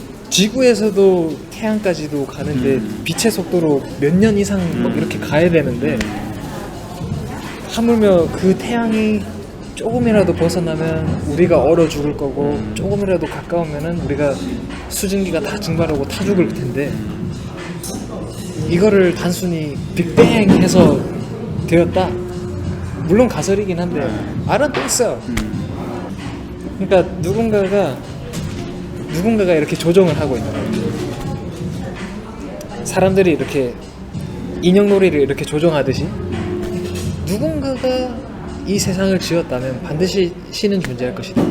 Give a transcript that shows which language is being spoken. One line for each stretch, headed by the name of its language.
Korean: 지구에서도 태양까지도 가는데 빛의 속도로 몇 년 이상 막 이렇게 가야 되는데 하물며 그 태양이 조금이라도 벗어나면 우리가 얼어 죽을 거고 조금이라도 가까우면은 우리가 수증기가 다 증발하고 타 죽을 텐데 이거를 단순히 빅뱅 해서 되었다? 물론 가설이긴 한데
English: I don't think so.
Korean: 그러니까 누군가가 이렇게 조정을 하고 있는 거예요. 사람들이 이렇게 인형놀이를 이렇게 조정하듯이 누군가가 이 세상을 지었다면 반드시 신은 존재할 것이다.